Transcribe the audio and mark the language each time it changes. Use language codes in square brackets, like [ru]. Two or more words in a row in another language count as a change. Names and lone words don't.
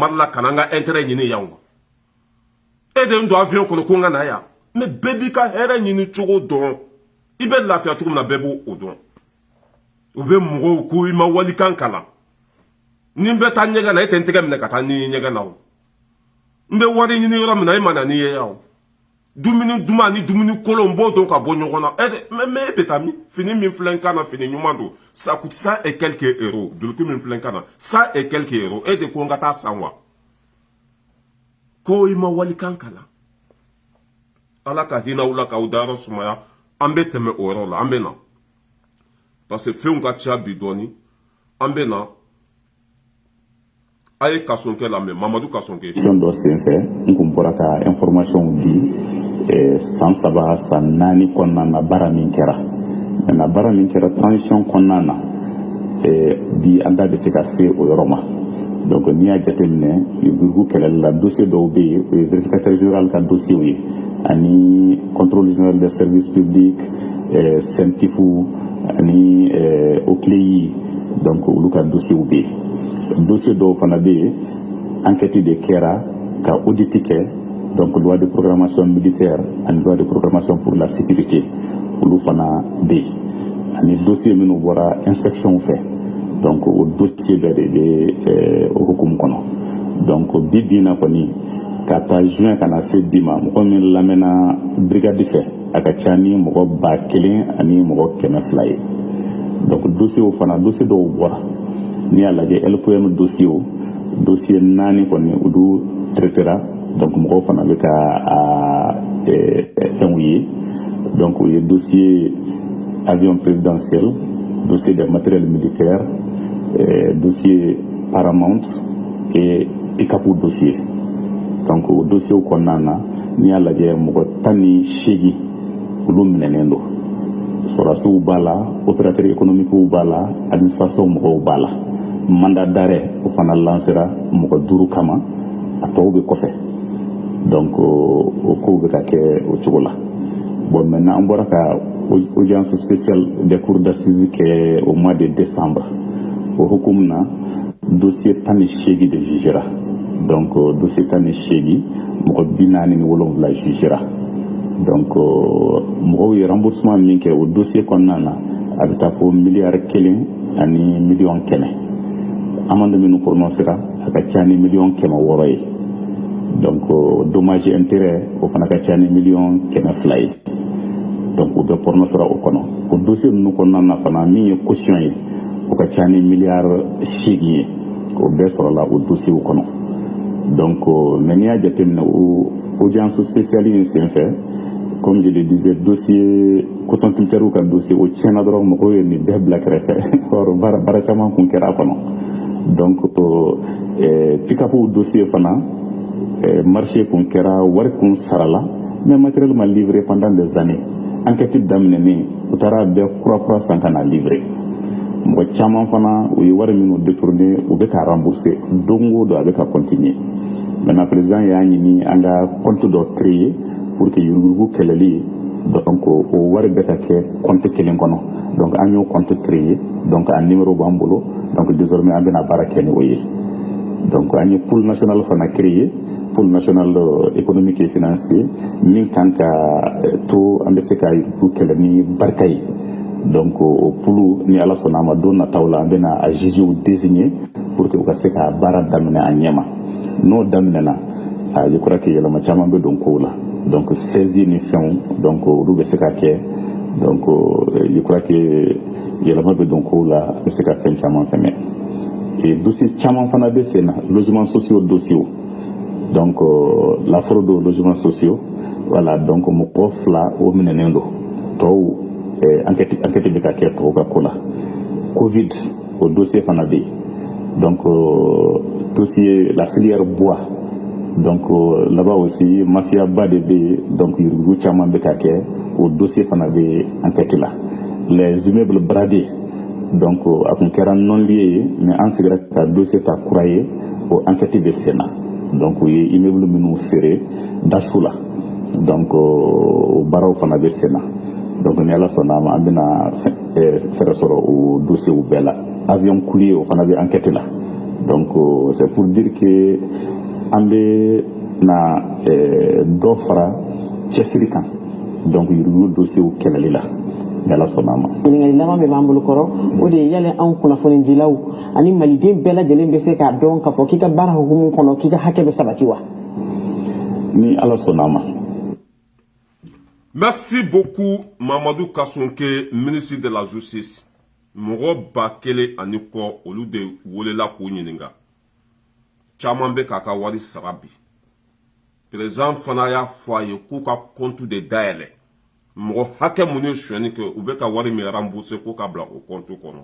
[bm] Mali la ka na n ka intérêt ɲini yan wa e de n don avion kɔnɔ ko n ka na yan mais bɛɛ b'i ka hɛrɛ ɲini cogo dɔn i bɛ lafiya cogo min na bɛɛ b'o dɔn u bɛ mɔgɔw ko i ma walikan kalan ni n bɛ taa ɲɛgɛn na e tɛ n tɛgɛ minɛ ka taa ni ɲɛgɛn na o n bɛ wari ɲini yɔrɔ min na e ma na ni ye yan o dumuni duman ni dumuni kolon n b'o dɔn ka bɔ ɲɔgɔn na mais e bɛ taa min fini min filɛ n kan na fini ɲuman don [fr] ça coûte 100 et quelques euros [bm] duloki min filɛ n kan na [fr] 100 et quelques euros [bm] e de ko n ka taa san wa ko i ma walikan kalan ala ka hinɛ aw la k'aw dayɔrɔ sumaya an bɛ tɛmɛ o yɔrɔ la an bɛ na [fr] parce que [bm] fɛnw ka ca bi dɔɔni an bɛ na a ye Kasonkɛ lamɛn Mamadu Kasonkɛ dɔ senfɛ n kun bɔra ka information di san 3 san 4 kɔnɔna na baara min kɛra maintenant baara min kɛra transition kɔnɔna na bi an da bɛ se ka se o yɔrɔ ma donc n'i y'a jateminɛ yugurugu kɛlɛli la dossier dɔw bɛ yen o ye [fr] vérificateur général [bm] ka dossier ye ani [fr] contrôle général des services publics [bm] CENTIFu ani OCLEI donc olu ka dossier bɛ yen dossier dɔw fana bɛ yen enquête de kɛra ka audit kɛ [fr] donc loi de programmation militaire [bm] ani [fr] loi de programmation pour la sécurité [bm] olu fana bɛ yen ani dossier minnu bɔra inspection fɛ donc o dossier bɛɛ de bɛ o hukumu kɔnɔ donc bi bi in na kɔni ka taa juin ka na se bi ma mɔgɔ min lamɛnna brigade fɛ a ka ca ni mɔgɔ 1000 ani mɔgɔ 200 ye [fr] donc dossier [bm] fana dossier dɔw bɔra n'i y'a lajɛ LPM dossier 4 kɔni olu [fr] traitera donc [bm] mɔgɔw fana bɛ ka fɛnw ye donc o ye [fr] dossier avion présidentiel dossier des matériels militaires dossier Paramount et pick-up dossier donc [bm] o dossier kɔnɔna na n'i y'a lajɛ mɔgɔ 18 olu minɛnen don sɔrɔdasiw b'a la [fr] opérateur économique [bm] b'a la administration mɔgɔw b'a la [fr] mandat d'arrêt [bm] o fana lancera mɔgɔ 5 kama a tɔw bɛ kɔfɛ donc o kow bɛ ka kɛ o cogo la [fr] bon maintenant [bm] an bɔra ka [fr] audience spéciale des cours d'assises [bm] kɛ [fr] au mois de décembre [bm] o hukumu na dossier 18 de [fr] jugera donc dossier [bm] 18 mɔgɔ 47 [fr] jugera donc [bm] mɔgɔw ye remboursement min kɛ o dossier kɔnɔna na a bɛ taa fɔ miliyari 1 ani miliyɔn 100 amende minnu prononcera a ka ca ni miliyɔn 600 ye [fr] donc dommage intérêt [bm] o fana ka ca ni miliyɔn 200 ye donc o bɛ prononcera o kɔnɔ o dossier ninnu kɔnɔna na fana min ye caution ye o ka ca ni miliyari 8 ye o bɛɛ sɔrɔla o dossier kɔnɔ [fr] donc mais [bm] n'i y'a jateminɛ o [fr] audience spéciale [bm] in senfɛ [fr] comme je le disais dossier coton culture [bm] ka dossier o tiɲɛna dɔrɔn mɔgɔw ye nin bɛɛ bila kɛrɛfɛ or baara caman kun kɛra a kɔnɔ donc [fr] pick-up dossier [bm] fana marché kun kɛra wari kun sarala [fr] mais matériel [bm] ma [fr] livré pendant des années enquête [bm] daminɛnen u taara bɛɛ kura san ka na livré mɔgɔ caman fana u ye wari minnu détourné u bɛ ka rembourser don o don a bɛ ka [fr] continuer maintenant président [bm] y'a ɲini an ka compte dɔ [fr] créer pour [bm] que yurugurugu kɛlɛli donc o wari bɛ ka kɛ compte kelen kɔnɔ donc an y'o compte [fr] créer donc [bm] a numéro b'an bolo [fr] donc désormais [bm] an bɛna baara kɛ ni o ye donc an ye [fr] pool national [bm] fana [fr] créer pool national économique et financier [bm] min kan ka to an bɛ se ka yurugurugu kɛlɛ ni barika ye donc o pool ni ala sɔnna a ma don nataw la an bɛna a jugew désigner [fr] pour que [bm] u ka se ka baara daminɛ a ɲɛma n'o daminɛna [fr] je crois que [bm] yɛlɛma caman bɛ don kow la [fr] donc saisie [bm] ni fɛnw donc olu bɛ se ka kɛ donc [fr] je crois que [bm] yɛlɛma bɛ don kow la a bɛ se ka fɛn caman fɛnɛ [fr] et dossier [bm] caman fana bɛ sen na [fr] logements sociaux dossiers donc la fraude aux logements sociaux voilà donc [bm] mɔgɔ fila o minɛnen don tɔw enquête bɛ ka kɛ tɔw ka ko la covid o dossier fana bɛ yen [fr] donc dossier la filière bois donc là-bas aussi mafia [bm] ba de bɛ donc yurugu caman bɛ ka kɛ o dossier fana bɛ enquête la [fr] les immeubles bradés donc [bm] a kun kɛra [fr] non lié [bm] ye mais an sigira ka dossier ta kura ye [fr] o enquête [bm] bɛ sen na donc u ye immeuble minnu feere dasu la donc o baaraw fana bɛ sen na donc ni ala sɔnna ma an bɛna fɛɛrɛ sɔrɔ o dossier u bɛɛ la [fr] avion coulier [bm] o fana bɛ enquête la [fr] donc c'est pour dire que [bm] an bɛ na dɔ fara cɛsiri kan donc yurugu dossier u kɛlɛli la ni ala sɔnna ma. ɲininkali laban bɛ b'an bolo kɔrɔ o de ye yala anw kunnafonidilaw ani maliden bɛɛ lajɛlen bɛ se k'a dɔn k'a fɔ k'i ka baara hukumu kɔnɔ k'i ka hakɛ bɛ sabati wa. ni ala sɔnna ma. [fr] Merci beaucoup Mamadou Kassonke, ministre de la Justice. [bm] Mɔgɔ ba kelen ani kɔ olu de welela k'u ɲininka. Caman bɛ k'a ka wari sara bi. Président fana y'a fɔ a ye k'u ka compte de dayɛlɛ. Mɔgɔ hakɛ minnu ye sonyɛni kɛ u bɛ ka wari min rembourser k'u ka bila o compte kɔnɔ.